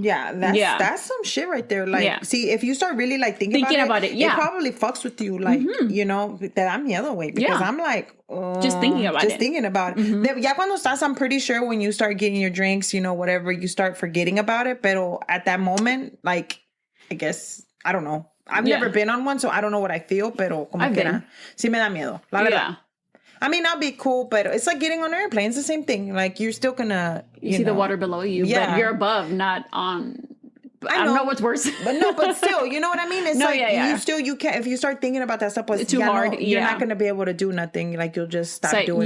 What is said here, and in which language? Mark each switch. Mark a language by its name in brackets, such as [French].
[English] Yeah, that's some shit right there. Like, see, if you start really like thinking about it, it probably fucks with you. Like, you know, that I'm the other way because I'm like, just thinking about it. [Spanish] Ya cuando estás, [English] I'm pretty sure when you start getting your drinks, you know, whatever, you start forgetting about it. [Spanish] Pero [English] at that moment, like, I guess, I don't know. I've never been on one, so I don't know what I feel. [Spanish] Pero como quiera, sí me da miedo. La verdad. [English] I mean, I'll be cool, but it's like getting on an airplane. It's the same thing. Like, you're still gonna... You see the water below you, but you're above, not on... I don't know what's worse. but still, you know what I mean? It's you can't... If you start thinking about that stuff, it's too hard. You're not going to be able to do nothing. Like, you'll just stop doing...